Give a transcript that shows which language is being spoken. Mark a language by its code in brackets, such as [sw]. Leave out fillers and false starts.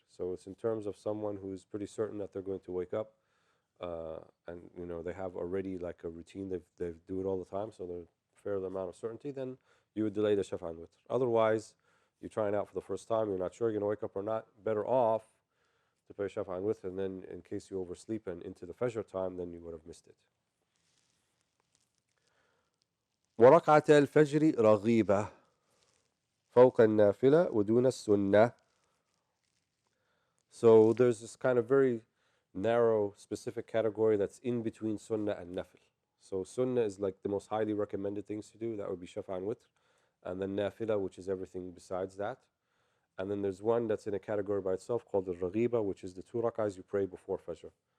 [en] So it's in terms of someone who is pretty certain that they're going to wake up, and they have already like a routine, they do it all the time, so there's a fair amount of certainty, then you would delay the shafa' and witr. Otherwise, you're trying out for the first time, you're not sure you're going to wake up or not, better off to pray shafa' and witr, and then in case you oversleep and into the fajr time, then you would have missed it. [ar] وركعة الفجر رغيبة فوق النافلة ودون السنة. [en] So there's this kind of very narrow, specific category that's in between sunnah and nafil. So sunnah is like the most highly recommended things to do. That would be shafa and witr. And then nafila, which is everything besides that. And then there's one that's in a category by itself called the raghiba, which is the 2 rak'ahs you pray before fajr.